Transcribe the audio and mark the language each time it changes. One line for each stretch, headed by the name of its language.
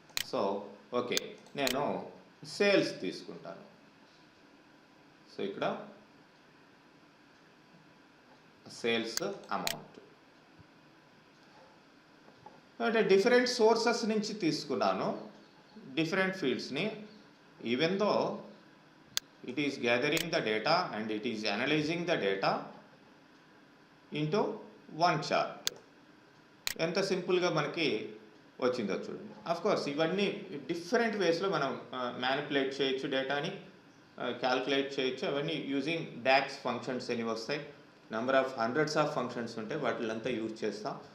Telugu: So okay, నేను sales తీసుకుంటాను. So ఇక్కడ సేల్స్ అమౌంట్ అంటే డిఫరెంట్ సోర్సెస్ నుంచి తీసుకున్నాను, different ఫీల్డ్స్ని.
English: Even though it is gathering the data and it is analyzing the data into one chart.
Telugu: ఎంత సింపుల్గా మనకి వచ్చిందో చూడండి. అఫ్ కోర్స్ ఇవన్నీ డిఫరెంట్ వేస్లో మనం మ్యానిపులేట్ చేయొచ్చు, డేటాని క్యాల్కులేట్ చేయొచ్చు. అవన్నీ యూజింగ్ డాక్స్ ఫంక్షన్స్ అని వస్తాయి. Number of hundreds of functions ఉంటాయి, వాటిలంతా యూజ్ చేస్తాం.